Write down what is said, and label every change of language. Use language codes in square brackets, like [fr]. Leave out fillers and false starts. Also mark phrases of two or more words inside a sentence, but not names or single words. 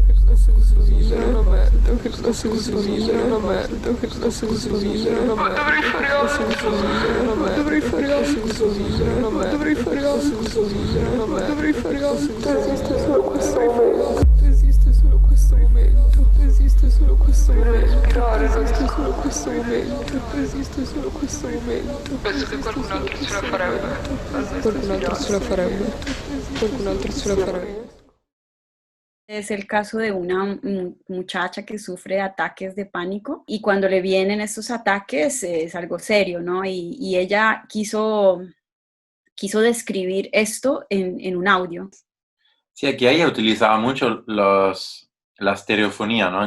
[it] Una merda che sta senso vivere, una merda che sta senso vivere, una merda dovrei fare altro, dovrei fare altro, dovrei fare altro, dovrei fare altro, esiste solo questo momento, esiste solo questo momento, esiste solo questo momento, respirare, esiste solo questo momento, esiste solo questo momento. Penso che qualcun altro ce la farebbe, qualcun altro ce la farebbe, qualcun altro ce la farebbe. [es] Es el caso de una muchacha que sufre ataques de pánico y cuando le vienen estos ataques es algo serio, ¿no? Y ella quiso describir esto en un audio. Sí, aquí ella utilizaba mucho la estereofonía, ¿no?